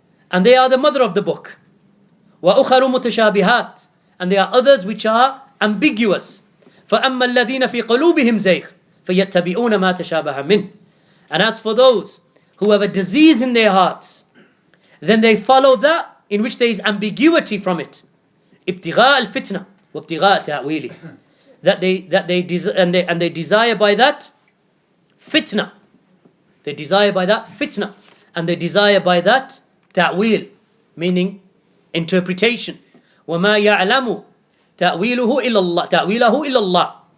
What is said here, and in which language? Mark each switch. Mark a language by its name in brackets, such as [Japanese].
[English] And they are the mother of the book. [Arabic] Wa ukharu mutashabihat. [English] And there are others which are ambiguous. [Arabic] فَأَمَّا الَّذِينَ فِي قُلُوبِهِمْ زَيْغٌ فَيَتَّبِعُونَ مَا تَشَابَهَ مِنْهُ. [English] And as for those who have a disease in their hearts, then they follow that in which there is ambiguity from it. [Arabic] ابتغاء الفتنة وابتغاء تأويله. [English] That they desire by that fitna. They desire by that fitna. And they desire by that ta'wil, meaning interpretation. [Arabic] وَمَا يَعْلَمُ تَأْوِيلَهُ إِلَّا اللَّهِ.